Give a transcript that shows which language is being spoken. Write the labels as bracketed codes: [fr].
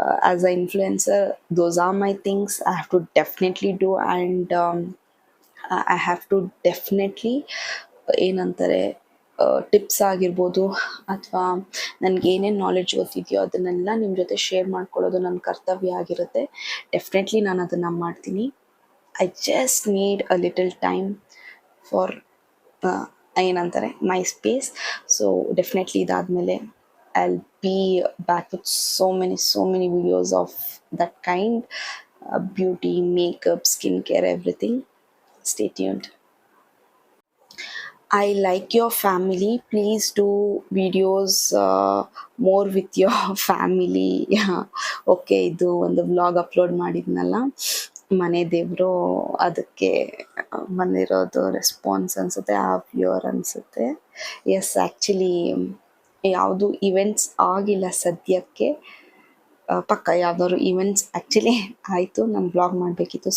[en] As an influencer, those are my things I have to definitely [kn] do, and I have to definitely ಏನಂತಾರೆ, tips ಆಗಿರ್ಬೋದು ಅಥವಾ ನನಗೆ ಏನೇನು knowledge ಗೊತ್ತಿದೆಯೋ ಅದನ್ನೆಲ್ಲ ನಿಮ್ಮ ಜೊತೆ ಶೇರ್ ಮಾಡ್ಕೊಳ್ಳೋದು ನನ್ನ ಕರ್ತವ್ಯ ಆಗಿರುತ್ತೆ. ಡೆಫಿನೆಟ್ಲಿ ನಾನು ಅದನ್ನು ಮಾಡ್ತೀನಿ. [en] I just need a little time for ಏನಂತಾರೆ, my space. So definitely ಇದಾದಮೇಲೆ I'll be back with so many videos of that kind. Beauty, makeup, skincare, everything. Stay tuned. I like your family. Please do videos more with your family. [kn] Okay, ಇದು ಒಂದು vlog upload ಮಾಡಿದ್ನಲ್ಲ, ಮನೆ ದೇವರು, ಅದಕ್ಕೆ ಬಂದಿರೋದು response ಅನಿಸುತ್ತೆ, ಆ viewer ಅನಿಸುತ್ತೆ. ಎಸ್, ಆ್ಯಕ್ಚುಲಿ ಯಾವುದು ಇವೆಂಟ್ಸ್ ಆಗಿಲ್ಲ ಸದ್ಯಕ್ಕೆ. ಪಕ್ಕ ಯಾವ್ದಾದ್ರು ಇವೆಂಟ್ಸ್ ಆ್ಯಕ್ಚುಲಿ ಆಯಿತು, ನಾನು ಬ್ಲಾಗ್ ಮಾಡಬೇಕಿತ್ತು.